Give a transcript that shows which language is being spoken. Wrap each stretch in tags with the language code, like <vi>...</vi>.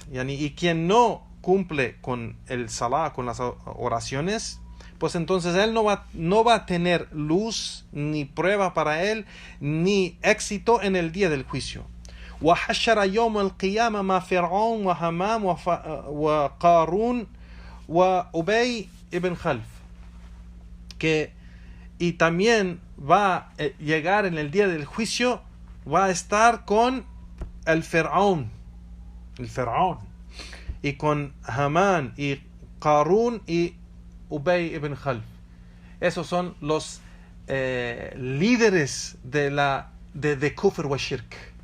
<es>Y quien no cumple con el salah, con las oraciones, pues entonces él no va a tener luz ni prueba para él, ni éxito en el día del juicio.</es> <ar>وحشر يوم القيامة مع فرعون وهامان وقارون وأبي ibn Khalf.</ar> <es>Y también va a llegar en el día del juicio, va a estar con el Faraón, y con Hamán y Qarún y Ubay ibn Khalf. Esos son los líderes de</es> <ar>kufr wa shirk.</ar>